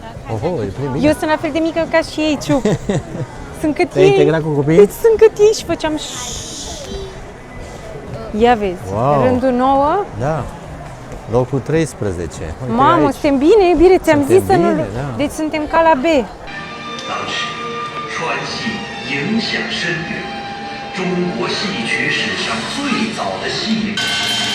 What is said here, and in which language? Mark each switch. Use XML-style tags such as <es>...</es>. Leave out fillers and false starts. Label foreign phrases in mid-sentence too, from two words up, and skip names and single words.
<ro>Oho, e plin bine. Eu sunt la fel de mică ca și ei, Ciuc. Sunt cât Te-ai ei. integrat cu copiii? Deci sunt cât ei și făceam Ia vezi, Wow. rândul 9. Da. Locul 13. Uite Mamă, aici. suntem bine, iubire, ți-am Suntem zis să nu... bine, da. Deci suntem ca la B.</ro> <zh>当时，川戏影响深远，中国戏曲史上最早的戏。</zh>